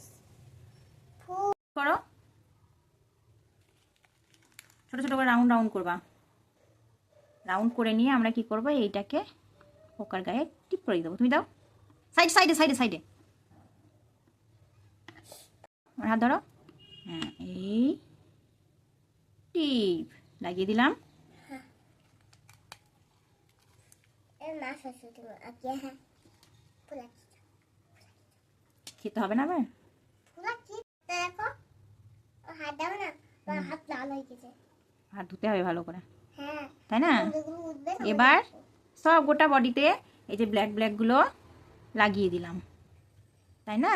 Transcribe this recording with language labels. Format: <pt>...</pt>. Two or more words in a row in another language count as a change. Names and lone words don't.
<bn>করো, ছোট ছোট করে</bn> <en>round round</en> <bn>করবা, রাউন্ড করে নিয়ে আমরা কি করব, এইটাকে পোকার গায়ে টিপ করে দেবো। তুমি দাও,</bn> <en>side sideে sideে sideে,</en> <bn>আমার হাত ধরো, হ্যাঁ, এই টিপ লাগিয়ে দিলাম।</bn> <es>El más último. Aquí es. Por aquí.</es> <bn>খেতে হবে না আবার,</bn> <es>Por aquí.</es> <bn>দেখো ও হাত দাও না, আমার হাত লাল হয়ে গেছে। হাত ধুতে হবে ভালো করে, হ্যাঁ, তাই না। এগুলো উঠবে না। এবার সব গোটা বডিতে এই যে</bn> <en>black blackগুলো</en> <bn>লাগিয়ে দিলাম, তাই না।</bn>